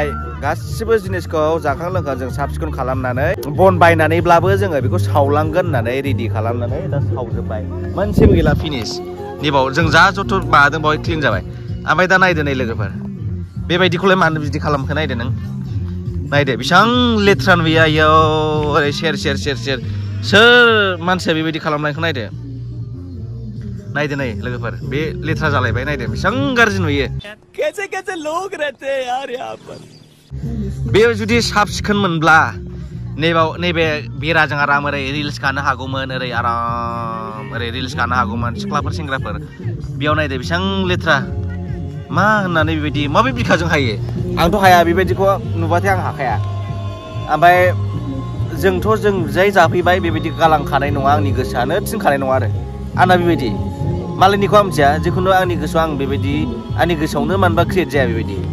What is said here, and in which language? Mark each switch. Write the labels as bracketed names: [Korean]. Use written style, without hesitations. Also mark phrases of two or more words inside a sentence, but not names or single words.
[Bodo] गासिबो जिनिसखौ जाखां लोंखां जों साब सिखोन खालामनानै बन बायनानैब्लाबो जोङो बेखौ सावलांगोन होननानै रेडि खालामनानै दा सावजोब्बाय मोनसेबो गैला फिनिश निबाव जों जा जथ' माबादों बावहाय क्लिन जाबाय ओमफ्राय दा नायदो नै लोगोफोर बेबायदिखौलाय मानो बिदि खालामखो नायदो नों नायदो बेसेबां लेथ्रा नुयो आयौ ओरै सेर सोर मानसिया बेबायदि खालामनायखौ नायदो नायदो नै लोगोफोर बे लेथ्रा जालायबाय नायदो बेसेबां गाज्रि नुयो [Hindi] कैसे कैसे लोग रहते हैं यार यहाँ पर [Bodo] बे जुदि साब सिखोन मोनब्ला नैबे बेराजों आराम ओरै रिल्स गानो हागौमोन ओरै आराम ओरै रिल्स गानो हागौमोन सिख्लाफोर सेंग्राफोर बेयाव नायदो बेसेबां लेथ्रा मा होननानै बेबायदि माबे बिखाजों हायो आंथ' हाया बेबायदिखौ नुबाथाय आं हाखाया ओमफ्राय जों जाय जाफैबाय बेबायदि गालांखानाय नङा आंनि गोसोआनो थिनखानाय नङा आरो आंना बेबायदि मालायनिखौ आं मिथिया जिखुनु आंनि गोसोआव आं बेबायदि आंनि गोसोआवनो मानोबा क्रियेट जाया बेबायदि